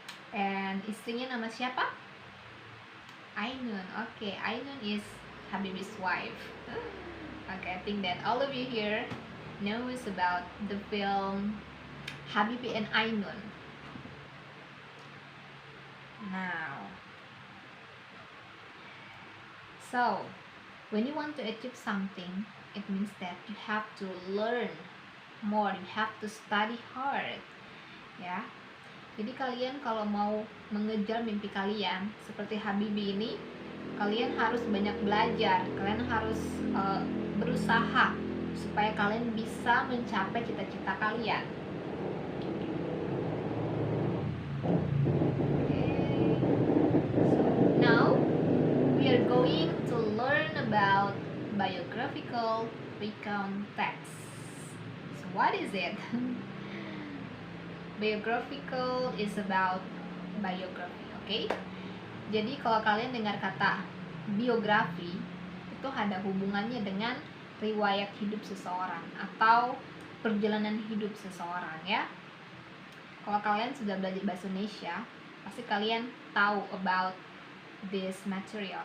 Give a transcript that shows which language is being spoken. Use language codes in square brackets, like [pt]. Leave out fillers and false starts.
[id] And istrinya nama siapa? Ainun. [en] Okay, Ainun is Habibie's wife. Okay, I think that all of you here knows about the film Habibie and Ainun. Now, so when you want to achieve something, it means that you have to learn more, you have to study hard, ya. [id] Jadi kalian kalau mau mengejar mimpi kalian seperti Habibie ini, kalian harus banyak belajar, kalian harus berusaha supaya kalian bisa mencapai cita-cita kalian. [en] Okay. So now we are going to learn about biographical recount text. So what is it? Biographical is about biography, okay? [id] Jadi kalau kalian dengar kata biografi, itu ada hubungannya dengan riwayat hidup seseorang atau perjalanan hidup seseorang, ya. Kalau kalian sudah belajar bahasa Indonesia, pasti kalian tahu [en] about this material.